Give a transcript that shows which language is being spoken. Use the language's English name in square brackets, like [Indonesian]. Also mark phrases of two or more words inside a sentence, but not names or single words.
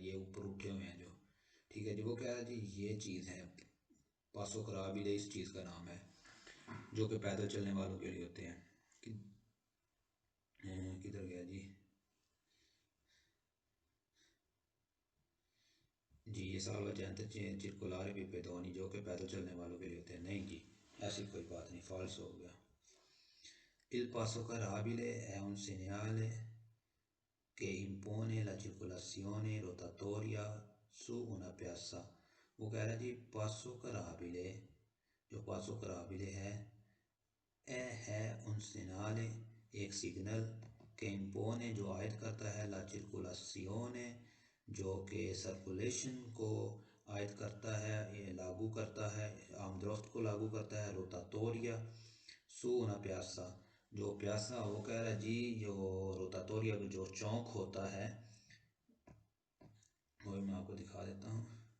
[Hindi] ये ऊपर उठे हुए हैं जो, ठीक है जी। वो कह रहा है जी ये चीज़ है, [Italian] passo carrabile [Hindi] इस चीज़ का नाम है जो कि पैदल चलने वालों के लिए होते हैं। कि किधर गया जी ये [Italian] salvagente circolare per i pedoni [Hindi] जो कि पैदल चलने वालों के लिए होते हैं। नहीं जी, ऐसी कोई बात नहीं, फॉल्स हो गया। [Italian] Il passo carabile è un segnale che impone la circolazione rotatoria su una piazza। [Hindi] वो कह रहा है जी [Italian] passo carrabile, [Hindi] जो [Italian] passo carrabile [Hindi] है [Italian] un segnale, [Hindi] एक सिग्नल, [Italian] che impone [Hindi] जो आयद करता है, [Italian] la circolazione [Hindi] जो कि सर्कुलेशन को आयद करता है, ये लागू करता है, आमदोरफ्त को लागू करता है, [Italian] rotatoria su una piazza, [Hindi] जो प्यासा वो कह रहा है जी जो रोटाटोरिया जो चौक होता है, वो मैं आपको दिखा देता हूँ।